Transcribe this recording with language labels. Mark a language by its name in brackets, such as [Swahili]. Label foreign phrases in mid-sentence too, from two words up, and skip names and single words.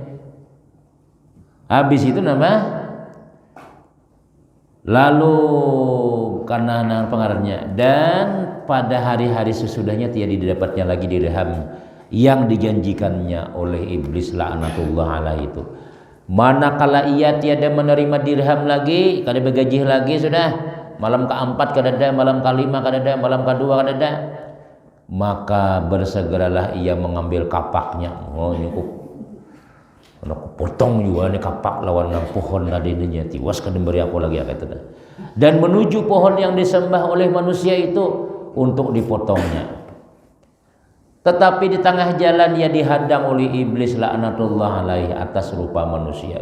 [Indonesian] Habis itu nama lalu karena nang pengaruhnya dan pada hari-hari sesudahnya tiada didapatnya lagi dirham yang dijanjikannya oleh iblis [Arabic] لعنة الله عليه [Indonesian] itu. [Banjar] Manakala ia tiada menerima dirham lagi, kada bergaji lagi sudah, malam keempat kada ada, malam kelima kada ada, malam kedua kada ada, [Indonesian] maka bersegeralah ia mengambil kapaknya. [Banjar] Ini aku potong juga nih kapak lawan pohon tadi ini tiwas kada beri aku lagi itu dah. [Indonesian] Dan menuju pohon yang disembah oleh manusia itu untuk dipotongnya. Tetapi di tengah jalan ia dihadang oleh iblis [Arabic] لعنة الله عليه [Indonesian] atas rupa manusia.